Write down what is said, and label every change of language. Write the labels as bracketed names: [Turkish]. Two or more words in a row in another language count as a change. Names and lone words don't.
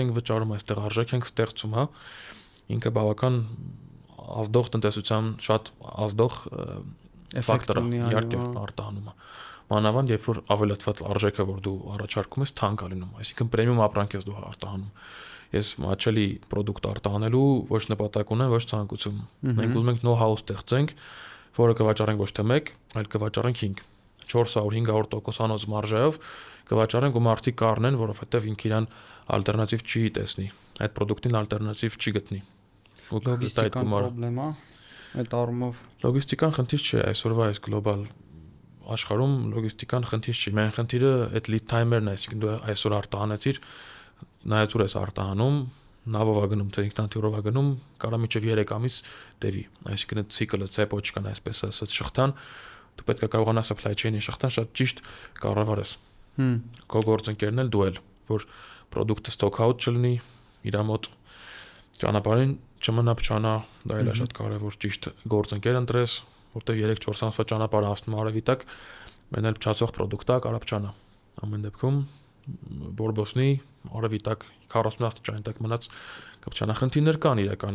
[Armenian] ենք վճարում, այստեղ արժեք ենք ստեղծում, հա։ Ինքը բավական ազդող տնտեսության շատ ազդող ֆակտոր է, իհարկե արտահանումը։ Մանավանդ երբ որ ավելացված արժեքը որ դու առաջարկում ես թանկ է լինում, այսինքն պրեմիում ապրանք ես դու արտահանում։ ես մաչելի product արտահանելու ոչ նպատակ ունեմ, ոչ ցանկություն։ Մենք ուզում ենք know-how ստեղծենք, որը կվաճառենք ոչ թե 1, այլ կվաճառենք 5, 400-500% անոց մարժայով կվաճառենք ու մարդիկ կառնեն, որովհետև ինքը իրան ալտերնատիվ չի տեսնի, այդ product-ին ալտերնատիվ չի գտնի։ Լոգիստիկան խնդրեմ է, այդ առումով լոգիստիկան խնդիր չէ, այսօրվա այս գլոբալ աշխարհում լոգիստիկան խնդիր չի, միայն խնդիրը այդ [English] lead time-երն [Armenian] է, այսինքն դու այսօր արտահանեցիր, նայած ուր ես արտահանում, նավով է գնում, թե ինքնաթիռով է գնում, կարա միջև 3 ամիս տևի, այսինքն այդ ցիկլը, ցեպոչկան, այսպես ասած, շղթան, դու պետք է կարողանաս [English] supply chain-ի [Armenian] շղթան շատ ճիշտ կառավարես։ Քո գործընկերն էլ դու էլ, որ product-ը [English] stock out [Armenian] չլինի, իր մոտ ճանապարհին չմնա փչանա, դա էլ է շատ կարևոր, ճիշտ գործընկեր ընտրես, որտեղ 3-4 ամսվա ճանապարհ անցնում արևի տակ, մեն էլ փչացող product-ը կարա փչանա։ Ամեն դեպքում Բորբոսնի արևի տակ 40 հատ ճանի տակ մնաց կապչանախնդիրներ կան իրականում։